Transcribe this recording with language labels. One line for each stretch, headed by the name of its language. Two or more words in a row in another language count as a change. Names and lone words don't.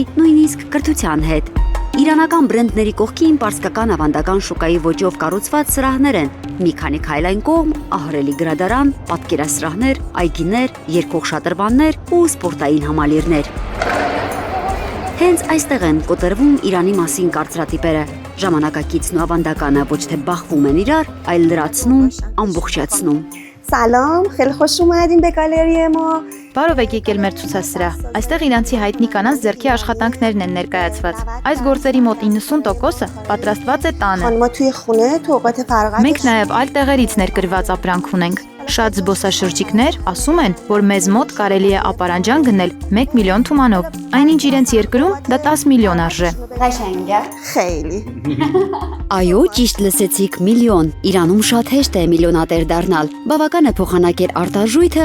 Armenian: նույնիսկ կրթության հետ։ Իրանական բրենդների կողքին պարսկական ավանդական շուկայի ոճով կառուցված սրահներ են, մի քանի քայլ այն կողմ ահռելի գրադարան, պատկերասրահներ, այգիներ, երգող շատրվաններ ու սպորտային համալիրներ։ Հենց այստեղ են կոտրվում Իրանի մասին կարծրատիպերը։ Ժամանակակիցն ու ավանդականը ոչ թե բախվում են իրար, այլ լրացնում, ամբողջացնում։
Persian: سلام خیلی خوش اومدین به گالری ما.
Armenian: Բարով եք եկել մեր ցուցասրահ։ Այստեղ իրանցի հայտնի կանանց ձեռքի աշխատանքներն են ներկայացված։ Այս գործերի մոտ 90%-ը պատրաստված է տանը։
Persian: خانم‌ها توی خونه تو اوقات فراغتش
Armenian: Մենք նաև այլ տեղերից ներկրված ապրանք ունենք։ Շատ զբոսաշրջիկներ ասում են, որ մեզ մոտ կարելի է ապարանջան գնել 1 միլիոն թումանով։ Այնինչ իրենց երկրում դա 10 միլիոն արժե։
Persian: خیلی.
Armenian: Այո, ճիշտ լսեցիք, միլիոն։ Իրանում շատ հեշտ է միլիոնատեր դառնալ։ Բավական է փոխանակել արտարժույթը